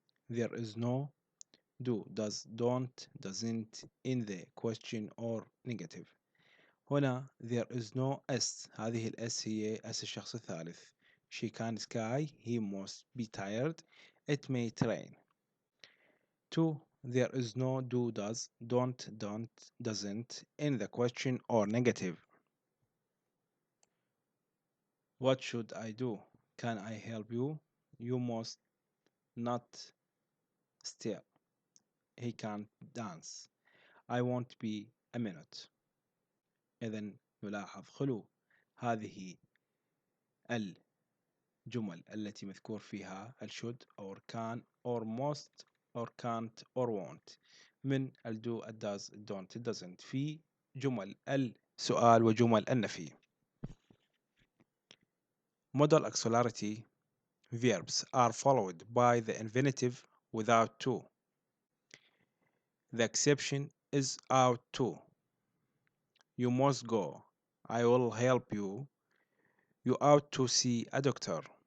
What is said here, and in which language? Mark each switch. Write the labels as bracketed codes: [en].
[en] There is no do, does, don't, doesn't in the question or negative. [ar] هنا [en] there is no s. [ar] هذه الاس هي اس الشخص الثالث. [en] She can sky. He must be tired. It may rain. 2. There is no do, does, don't, doesn't in the question or negative. What should I do? Can I help you? You must not stare. He can't dance. I won't be a minute. [ar] إذن نلاحظ خلو هذه الجمل التي مذكور فيها [en] should or can or must or can't or won't [ar] من [en] do, does, don't, doesn't [ar] في جمل السؤال وجمل النفي. [en] Modal auxiliary verbs are followed by the infinitive without to. The exception is out to. You must go. I will help you. You ought to see a doctor.